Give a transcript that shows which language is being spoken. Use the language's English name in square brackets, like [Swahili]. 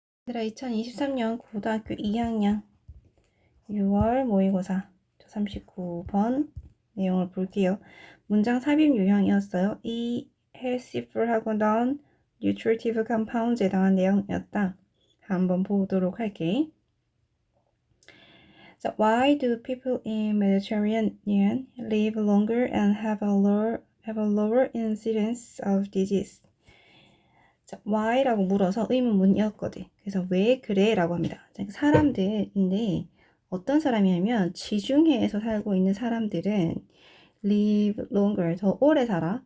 [Korean] 얘들아 2023년 고등학교 2학년 6월 모의고사 39번 내용을 볼게요. 문장 삽입 유형이었어요. 이 [English] healthy food [Korean] 하고 [English] non nutritive compounds [Korean] 에 대한 내용이었다. 한번 보도록 할게. [English] So why do people in Mediterranean live longer and have a lower incidence of disease? [Korean] 자, why라고 물어서 의문문이었거든. 그래서 왜 그래? 라고 합니다. 사람들인데 어떤 사람이냐면 지중해에서 살고 있는 사람들은 [English] live longer, [Korean] 더 오래 살아.